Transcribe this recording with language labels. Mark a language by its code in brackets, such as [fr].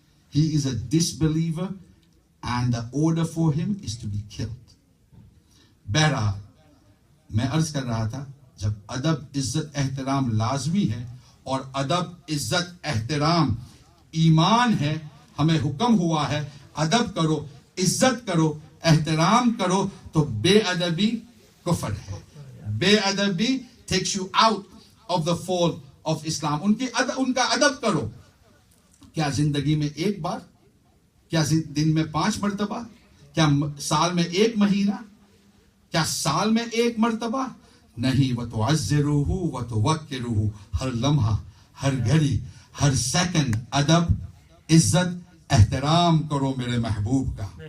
[en] He is a disbeliever and the order for him is to be killed. [ur] بہرحال میں عرض کر رہا تھا, جب ادب عزت احترام لازمی ہے اور ادب عزت احترام ایمان ہے, ہمیں حکم ہوا ہے ادب کرو, عزت کرو, احترام کرو, تو بے ادبی کفر ہے. [en] بے ادبی takes you out of the fold of Islam. [ur] ان کا ادب کرو. کیا زندگی میں ایک بار, کیا دن میں 5 مرتبہ, کیا سال میں 1 مہینہ, کیا سال میں 1 مرتبہ نہیں. [ar] وَتُعَزِّرُوهُ وَتُوَقِّرُوهُ, [ur] ہر لمحہ, ہر گھڑی, ہر سیکنڈ ادب عزت احترام کرو میرے محبوب کا.